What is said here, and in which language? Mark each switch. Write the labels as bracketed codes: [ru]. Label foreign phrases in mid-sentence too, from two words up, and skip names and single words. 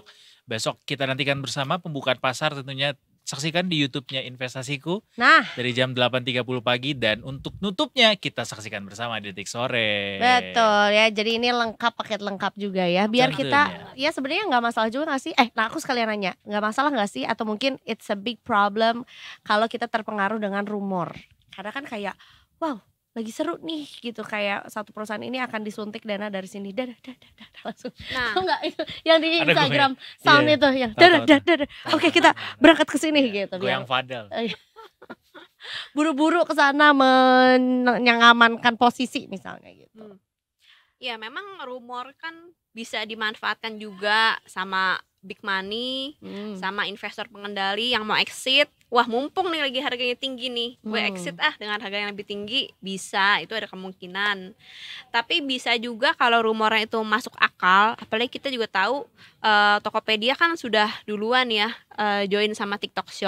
[id] Besok kita nantikan bersama pembukaan pasar, tentunya saksikan di YouTube-nya Investasiku dari jam 8.30 pagi, dan untuk nutupnya kita saksikan bersama di Detik Sore. Betul ya, jadi ini lengkap, paket lengkap juga ya. Biar kita ya sebenarnya nggak masalah juga nggak sih? Nah aku sekalian nanya, nggak masalah nggak sih? Atau mungkin [en] it's a big problem [id] kalau kita terpengaruh dengan rumor? Karena kan kayak wow, lagi seru nih gitu, kayak satu perusahaan ini akan disuntik dana dari sini, langsung. Nah, enggak itu yang di ada Instagram sound itu yang oke kita berangkat ke sini gitu. Gue yang Fadel. Buru-buru ke sana mengamankan posisi misalnya gitu. Ya memang rumor kan bisa dimanfaatkan juga sama [en] big money [id] sama investor pengendali yang mau exit. Wah, mumpung nih lagi harganya tinggi nih, gue exit dengan harga yang lebih tinggi, bisa, itu ada kemungkinan. Tapi bisa juga kalau rumornya itu masuk akal, apalagi kita juga tahu Tokopedia kan sudah duluan ya join sama TikTok Shop.